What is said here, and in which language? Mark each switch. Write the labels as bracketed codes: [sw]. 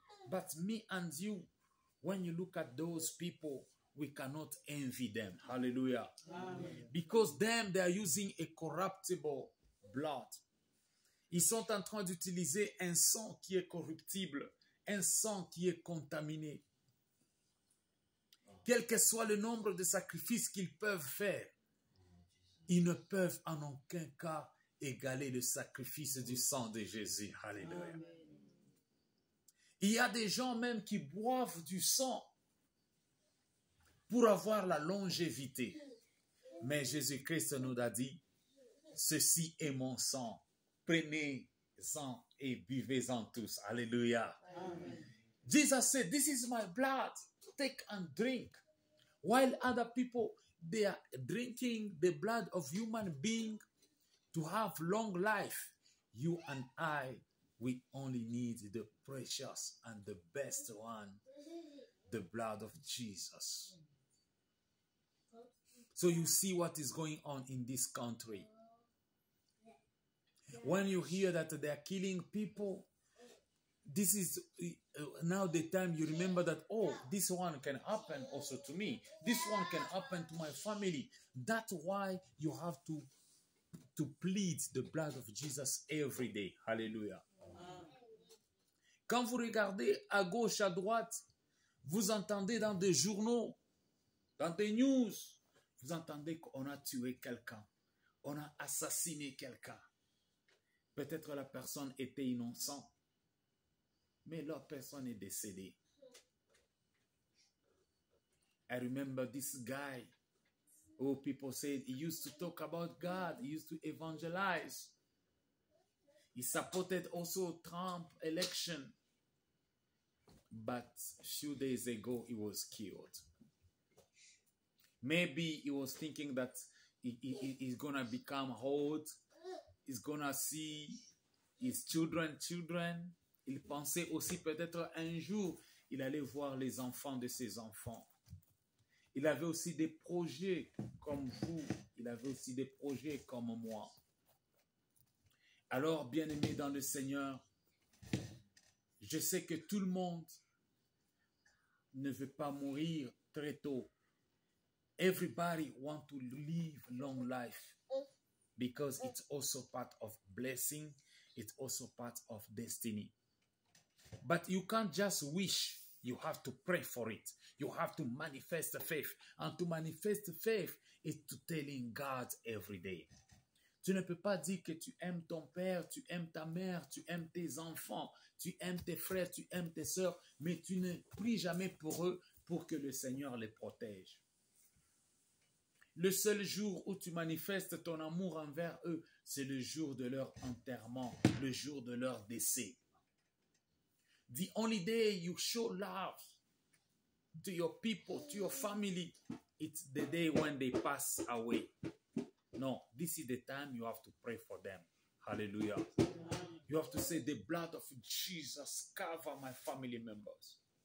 [en] But me and you, when you look at those people, we cannot envy them. Hallelujah. Amen. Because them, they are using a corruptible blood. [fr] Ils sont en train d'utiliser un sang qui est corruptible, un sang qui est contaminé. Quel que soit le nombre de sacrifices qu'ils peuvent faire, ils ne peuvent en aucun cas égaler le sacrifice du sang de Jésus. Alléluia. Amen. Il y a des gens même qui boivent du sang pour avoir la longévité. Mais Jésus-Christ nous a dit, ceci est mon sang. Prenez-en et buvez-en tous. Alléluia. Amen. [en] Jesus said, this is my blood. Take and drink. While other people, they are drinking the blood of human beings to have long life. You and I, we only need the precious and the best one, the blood of Jesus. So you see what is going on in this country. When you hear that they are killing people, this is now the time you remember that, oh, this one can happen also to me. This one can happen to my family. That's why you have to plead the blood of Jesus every day. Hallelujah. [fr] Quand vous regardez à gauche, à droite, vous entendez dans des journaux, dans des news, vous entendez qu'on a tué quelqu'un, on a assassiné quelqu'un. Peut-être la personne était innocente, mais la personne est décédée. [en] I remember this guy, oh, people said he used to talk about God, he used to evangelize. He supported also Trump election. But few days ago, he was killed. Maybe he was thinking that he's going to become old. He's going to see his children. [fr] Il pensait aussi peut-être un jour, il allait voir les enfants de ses enfants. Il avait aussi des projets comme vous. Il avait aussi des projets comme moi. Alors, bien-aimés dans le Seigneur, je sais que tout le monde ne veut pas mourir très tôt. [en] Everybody wants to live long life because it's also part of blessing. It's also part of destiny. But you can't just wish. You have to pray for it. You have to manifest the faith. And to manifest the faith is to telling God every day. [fr] Tu ne peux pas dire que tu aimes ton père, tu aimes ta mère, tu aimes tes enfants, tu aimes tes frères, tu aimes tes sœurs, mais tu ne pries jamais pour eux pour que le Seigneur les protège. Le seul jour où tu manifestes ton amour envers eux, c'est le jour de leur enterrement, le jour de leur décès. [en] The only day you show love to your people, to your family, it's the day when they pass away. No, this is the time you have to pray for them. Hallelujah. You have to say, the blood of Jesus cover my family members.